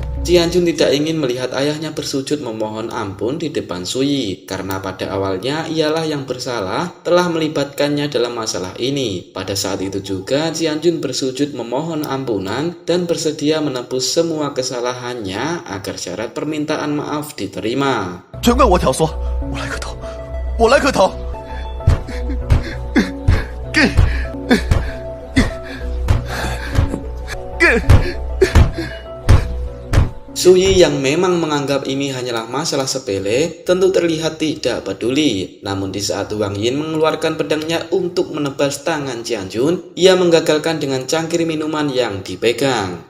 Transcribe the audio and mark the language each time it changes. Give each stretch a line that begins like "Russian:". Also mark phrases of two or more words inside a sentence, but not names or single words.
Indonesian: Qianjun tidak ingin melihat ayahnya bersujud memohon ampun di depan Suyi, karena pada awalnya ialah yang bersalah telah melibatkannya dalam masalah ini. Pada saat itu juga Qianjun bersujud memohon ampunan dan bersedia menebus semua kesalahannya agar syarat permintaan maaf diterima.
Chinese: 全怪我挑唆，我来磕头，我来磕头。
Indonesian: Suyi yang memang menganggap ini hanyalah masalah sepele tentu terlihat tidak peduli. Namun di saat Wang Yin mengeluarkan pedangnya untuk menebas tangan Qianjun, ia menggagalkan dengan cangkir minuman yang dipegang.